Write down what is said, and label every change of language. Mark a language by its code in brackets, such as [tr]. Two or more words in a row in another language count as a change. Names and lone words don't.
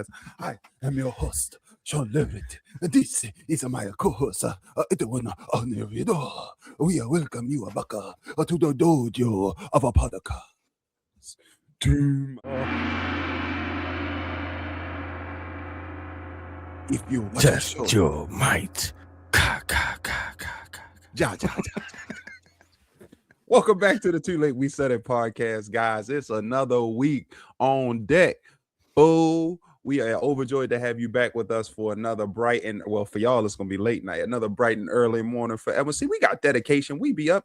[en] I am your host, Sean Leverett. This is my co-host, Edwin Onirido. We welcome you back to the dojo of a podcast. Doom. If you watch test the show, your might. Ka, ka, ka, ka, ka. ja, ja, ja. Welcome back to the Too Late We Said It podcast, guys. It's another week on deck. Oh, we are overjoyed to have you back with us for another bright and, well, for y'all, it's going to be late night, another bright and early morning for everyone. See, we got dedication. We be up.